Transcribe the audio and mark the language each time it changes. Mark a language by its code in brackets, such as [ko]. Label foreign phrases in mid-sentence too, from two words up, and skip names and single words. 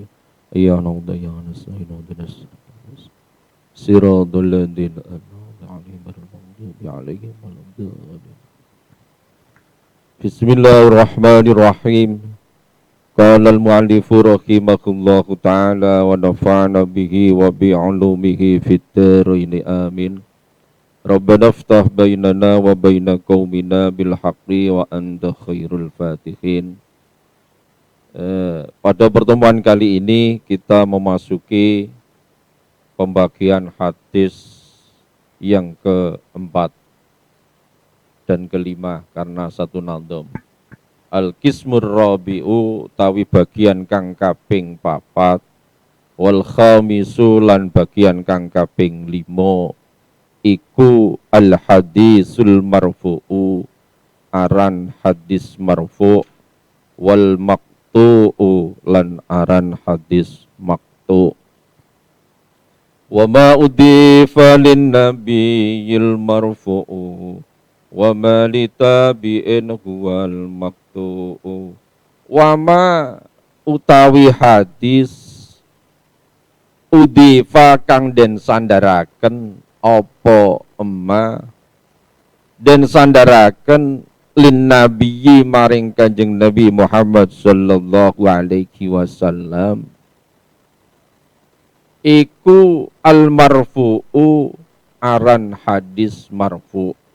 [ar] إياك نعبد وإياك نستعين. اهدنا الصراط الذين أنعمت عليهم غير المغضوب عليهم ولا الضالين. بسم الله الرحمن الرحيم. قال المؤلف رحمه الله تعالى ونفعنا به وبعلومه في الدارين آمين. ربنا افتح بيننا وبين قومنا بالحق وأنت خير الفاتحين. [id] Pada pertemuan kali ini kita memasuki pembagian hadis yang keempat dan kelima karena satu nadom. [ar] القسم الرابع [jv] tawi bagian kang kaping papat, [ar] والخامس [jv] lan bagian kang kaping limo, iku [ar] الحديث المرفوع [jv] aran hadis marfu', [ar] والمقطوع [jv] lan aran hadis maqtu'. [ar] وما أضيف للنبي المرفوع وما لتابعين هو المقطوع. وما [jv] utawi hadis udifa kang den sandaraken apa emma den sandaraken [ar] للنبي [jv] maring Kanjeng Nabi Muhammad [ar] صلى الله عليه وسلم [jv] iku [ar] المرفوع [jv] aran hadis marfu'.